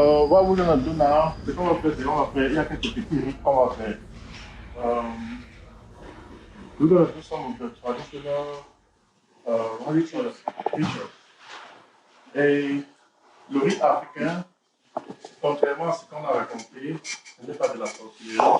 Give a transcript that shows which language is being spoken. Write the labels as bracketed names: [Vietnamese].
[English] What we're gonna do now, [French] c'est qu'on va faire, il y a quelques petits rites qu'on va faire. [English] We're gonna do some of the traditional rituals. [French] Et le rite africain, contrairement à ce qu'on a raconté, ce n'est pas de la sorcellerie.